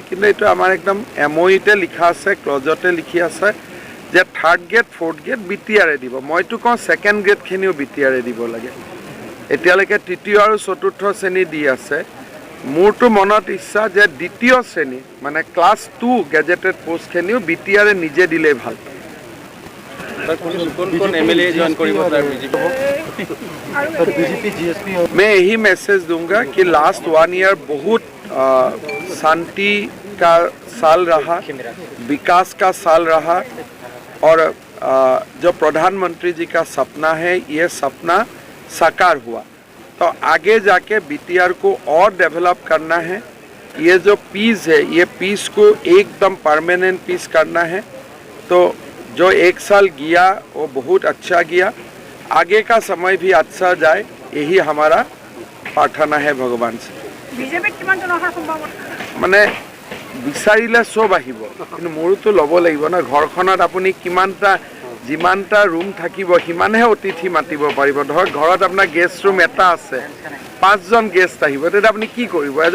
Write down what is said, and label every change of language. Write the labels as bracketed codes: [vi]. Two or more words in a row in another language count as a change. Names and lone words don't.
[as] কিন্তু এইটো আমাৰ একদম MOUতে লিখা আছে, ক্লজতে লিখি আছে যে 3rd গ্ৰেড 4th গ্ৰেড BTR দিব। মইতো কওঁ 2nd গ্ৰেডখিনিও BTR দিব লাগে। এতিয়ালৈকে তৃতীয় আৰু চতুৰ্থ শ্ৰেণী দি আছে। মোৰতো মনত ইচ্ছা যে দ্বিতীয় শ্ৰেণী মানে ক্লাছ 2 [en] gazetted postখিনিও [as] BTR নিজে দিলে ভাল। [hi] मैं यही मैसेज दूंगा कि [en] last 1 year [hi] बहुत शांति का साल रहा, विकास का साल रहा और जो प्रधानमंत्री जी का सपना है ये सपना साकार हुआ। तो आगे जाके BTR को और डेवलप करना है। ये जो पीस है ये पीस को एकदम परमानेंट पीस करना है। तो जो 1 साल गया वो बहुत अच्छा गया, आगे का समय भी अच्छा जाए, यही हमारा प्रार्थना है भगवान से। [as] মানে বিচাৰিলে সব আহিব, কিন্তু মোৰতো ল'ব লাগিব না। ঘৰখনত আপুনি কিমানটা যিমানটা ৰুম থাকিব সিমানহে অতিথি মাতিব পাৰিব। ধৰক ঘৰত আপোনাৰ [en] guest room [as] এটা আছে, 5 জন গেষ্ট আহিব, তেতিয়া আপুনি কি কৰিব?